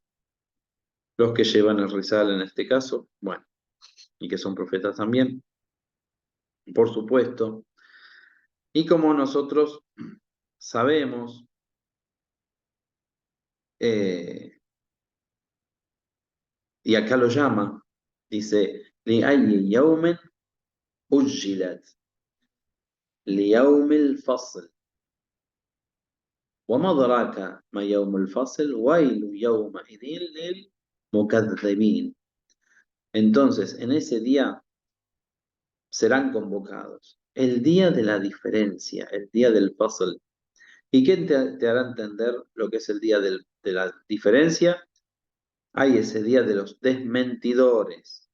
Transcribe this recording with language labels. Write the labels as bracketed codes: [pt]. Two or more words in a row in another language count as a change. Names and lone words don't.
[es] Los que llevan el rizal en este caso, bueno, y que son profetas también, por supuesto. Y como nosotros sabemos, eh, y acá lo llama, dice, [ar] لِأَيِّ يَوْمٍ أُجِّلَتْ لِيَوْمِ الْفَصْلِ وما أدراك ما يوم الفصل ويل يومئذ للمكذبين. [es] Entonces, en ese día serán convocados. El día de la diferencia, el día del fasl. ¿Y quién te hará entender lo que es el día de la diferencia? Hay ese día de los desmentidores.